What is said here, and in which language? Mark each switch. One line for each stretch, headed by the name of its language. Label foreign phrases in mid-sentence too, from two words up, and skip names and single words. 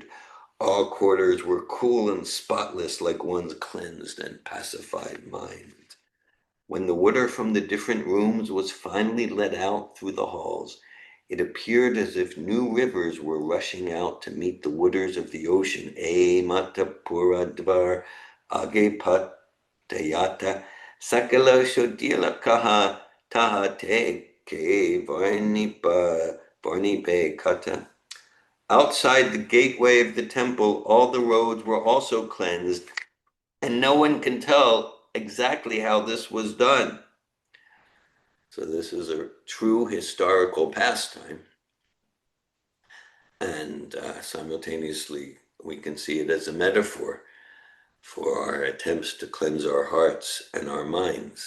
English: All quarters were cool and spotless like one's cleansed and pacified mind. When the water from the different rooms was finally let out through the halls, it appeared as if new rivers were rushing out to meet the waters of the ocean.
Bangla: এ মত পুর দ্বার আগে পথ যত সকল শোধিল কহা তাহাতে কে বর্ণিবে কত.
English: Outside the gateway of the temple, all the roads were also cleansed, and no one can tell exactly how this was done. So this is a true historical pastime, and simultaneously we can see it as a metaphor for our attempts to cleanse our hearts and our minds.